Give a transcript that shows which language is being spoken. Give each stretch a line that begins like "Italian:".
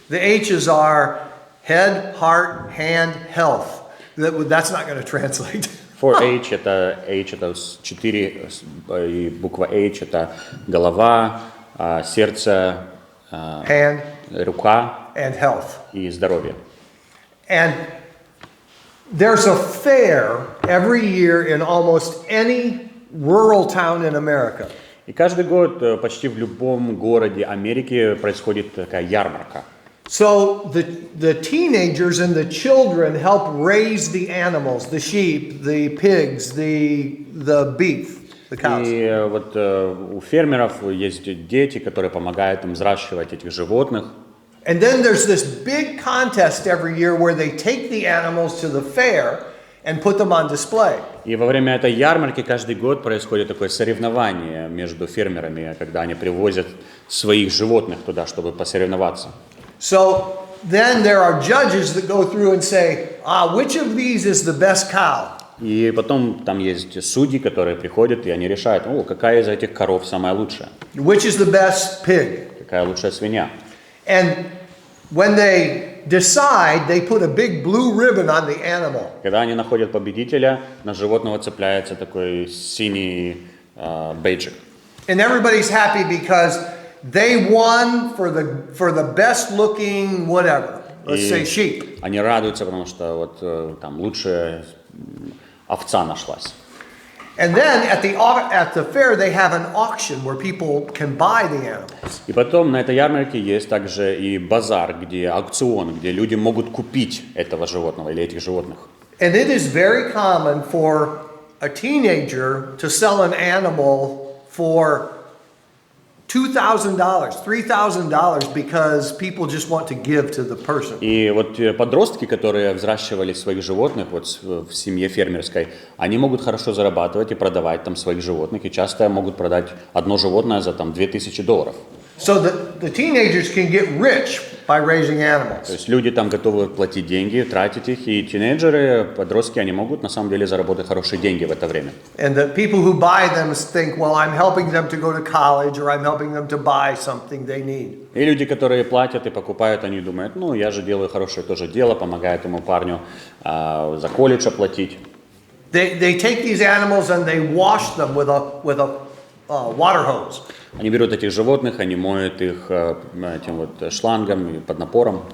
English: The H's are head, heart, hand, health. That's not going to translate.
Russian: 4H это 4, и буква H это голова, сердце,
English: Hand
Russian: рука
English: and health.
Russian: и здоровье.
English: And there's a fair every year in almost any rural town in America.
Russian: И каждый год почти в любом городе Америки происходит такая ярмарка.
English: So the teenagers and the children help raise the animals, the sheep, the pigs, the beef, the cows.
Russian: И вот у фермеров есть дети, которые помогают им взращивать этих животных.
English: And then there's this big contest every year where they take the animals to the fair and put them on display.
Russian: И во время этой ярмарки каждый год происходит такое соревнование между фермерами, когда они привозят своих животных туда, чтобы посоревноваться.
English: So then there are judges that go through and say, which of these is the best cow?
Russian: И потом там есть судьи, которые приходят, и они решают, какая из этих коров самая лучшая,
English: Which is the best pig?
Russian: какая лучшая свинья.
English: And when they decide, they put a big blue ribbon on the animal.
Russian: Когда они находят победителя, на животного цепляется такой синий бейджик.
English: And everybody's happy because they won for the best looking whatever. Let's say sheep.
Russian: Они радуются, потому что вот там лучшая овца нашлась.
English: And then at the fair they have an auction where people can buy the animals.
Russian: И потом на этой ярмарке есть также и базар, где аукцион, где люди могут купить этого животного или этих животных.
English: And it is very common for a teenager to sell an animal for $2,000, $3,000 because people just want to give to the person.
Russian: И вот подростки, которые взращивали своих животных вот в семье фермерской, они могут хорошо зарабатывать и продавать там своих животных, и часто могут продать одно животное за там $2,000.
English: So the teenagers can get rich by raising animals.
Russian: То есть люди там готовы платить деньги, тратить их, и тинейджеры, подростки, они могут на самом деле заработать хорошие деньги в это время.
English: And the people who buy them think, well, I'm helping them to go to college or I'm helping them to buy something they need.
Russian: И люди, которые платят и покупают, они думают, я же делаю хорошее тоже дело, помогаю этому парню за колледж оплатить.
English: They take these animals and they wash them with a water hose.
Russian: Они берут этих животных, они моют их этим вот шлангом под напором.